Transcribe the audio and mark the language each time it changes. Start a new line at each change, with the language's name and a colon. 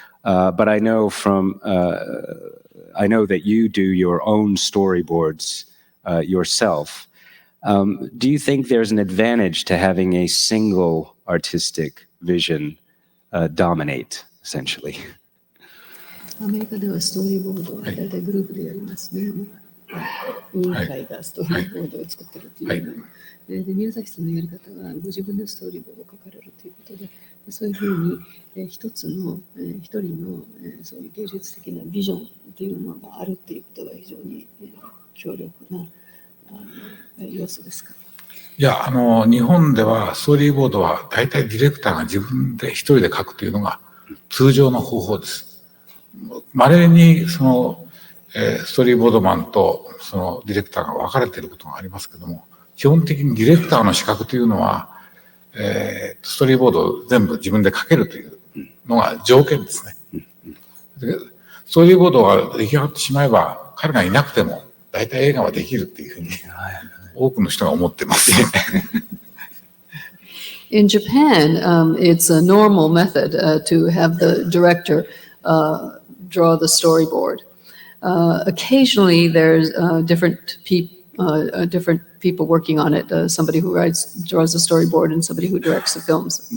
English: But I know that you do your own storyboards yourself. Do you think there's an advantage to having a single artistic vision dominate, essentially?
Japanese: アメリカではストーリーボードは大体グループでやりますね。委員会がストーリーボードを作ってるっていうので、宮崎さんのやり方はご自分でストーリーボードを書かれるということで、そういうふうに一人のそういう芸術的なビジョンっていうのがあるっていうことが非常に強力な要素ですか？いや、日本ではストーリーボードは大体ディレクターが自分で一人で書くというのが通常の方法です。稀にストーリーボードマンとそのディレクターが分かれていることがありますけども、基本的にディレクターの資格というのは、ストーリーボードを全部自分で書けるというのが条件ですね。ストーリーボードが出来上がってしまえば、彼がいなくても大体映画はできるっていうふうに多くの人が思ってます。
English: In Japan, it's a normal method to have the director draw the storyboard. Occasionally, there's different people working on it. Somebody who draws the storyboard, and somebody who directs the films.